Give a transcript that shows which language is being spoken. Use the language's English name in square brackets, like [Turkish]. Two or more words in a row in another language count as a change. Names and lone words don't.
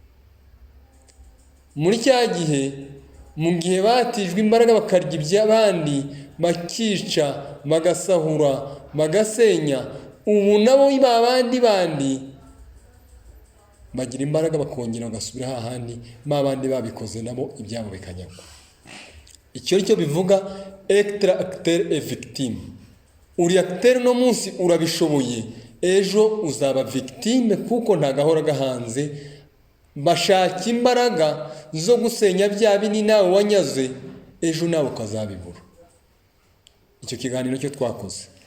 [Kinyarwanda] Muri cya gihe, mu gihe batijwe imbaraga bakarya iby'abandi, bakica, bagasahura, bagasenya, ubu nabo babandi bagira imbaraga bakongera bagasubira hahandi babandi babikoze nabo ibyabo bikanyagwa. Icyo cyo bivuga extra [French] acteur et victime. [Kinyarwanda] Uri acteur no munsi urabishoboye, ejo uzaba victime kuko ntagahora gahanze, bashaka imbaraga zo gusenya bya bini nawe wanyaze, ejo nawe ukazabibura. Icyo kiganiro cyo twakoze.